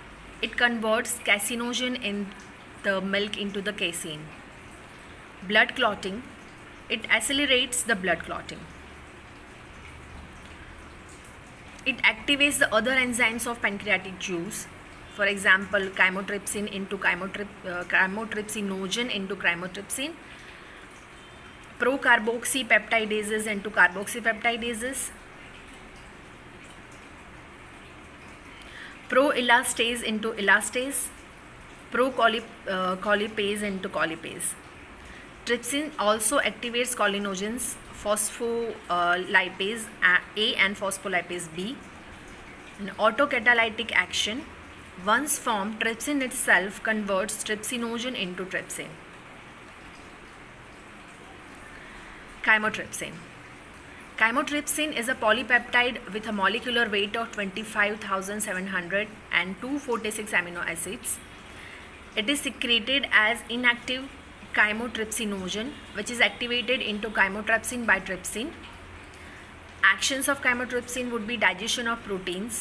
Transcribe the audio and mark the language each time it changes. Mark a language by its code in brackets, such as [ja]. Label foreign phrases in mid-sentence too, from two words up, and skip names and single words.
[en] It converts casinogen in the milk into the casein. Blood clotting. It accelerates the blood clotting. It activates the other enzymes of pancreatic juice. For example, chymotrypsin into chymotrypsinogen into chymotrypsin, procarboxypeptidases into carboxypeptidases, proelastase into elastase, procolipase into colipase. Trypsin also activates collinogens, phospholipase A and phospholipase B. An autocatalytic action. Once formed, trypsin itself converts trypsinogen into trypsin. Chymotrypsin. Chymotrypsin is a polypeptide with a molecular weight of 25,700 and 246 amino acids. It is secreted as inactive chymotrypsinogen, which is activated into chymotrypsin by trypsin. Actions of chymotrypsin would be digestion of proteins.